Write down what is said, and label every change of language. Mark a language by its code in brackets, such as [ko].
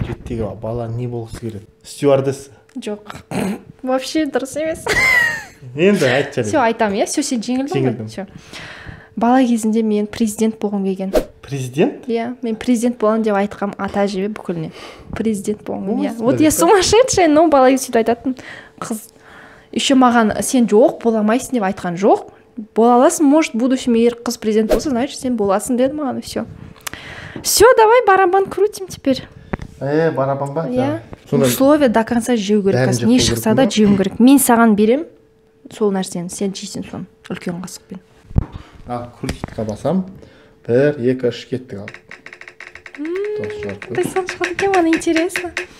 [kk] 7-дегі бала не болғысы келеді? Стюардесса? Жоқ. Вообще дұрыс емес. Енді айт жарайды. Все, айтам, иә? Все, сен жеңілдің ғой? Все. Бала кезінде мен президент болғым келген. Президент? Иә, мен президент болам деп айтқам ата әжеме бүкіліне. Президент болғым, иә. [ru] Вот я сумасшедшая, [kk] но бала кезде сөйтіп айтатын. Қыз еще маған сен жоқ, бола алмайсың деп айтқан жоқ. Бола аласың, [ru] может, в будущем [kk] егер қыз президент болса, значит, сен боласың деді маған, и все. [ru] Все, давай барабан крутим теперь. [kk] Барабан ба? Иә. [ru] Условия до конца [kk] жеу керек. Не шықса да жеуің керек. Мен саған берем сол нәрсені, сен жейсің соны үлкен қасықпен. Крутитқа басам. 1, 2, 3 кеттік ал. Ты сам шығады екен, маған интересно.